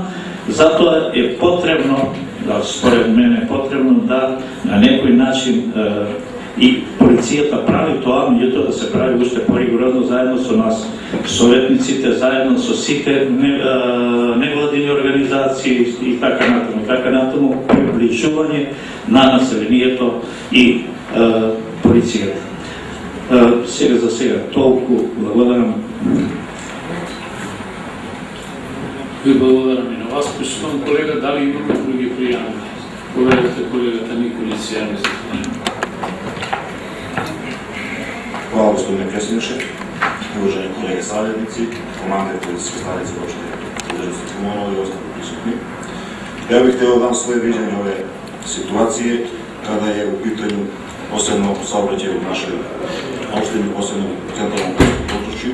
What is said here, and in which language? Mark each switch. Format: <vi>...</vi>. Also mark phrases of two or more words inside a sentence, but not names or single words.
<mk>Затоа е потребно, според мене е потребно да на некој начин и полицијата прави тоа, меѓутоа да се прави уште поригорозно заедно со нас, советниците, заедно со сите невладини организации, сигнализации и така натаму, приближување на населението и полицијата. Сега за сега толку. Благодарам. Ви благодарам и на вас. Почитувам колега, дали имаме други пријавни? Поведете колегата Николиć, јави се.</mk> <sr>Hvala gospodine predsjedniče, uvaženi kolege savjetnici, komandiri policijske stanice opštine Željeznice Kumanovo i ostali prisutni. Ja bih htio da dam svoje viđenje ove situacije kada je u pitanju posebno saobraćaj u našoj opštini, posebno u centralnom području.</sr>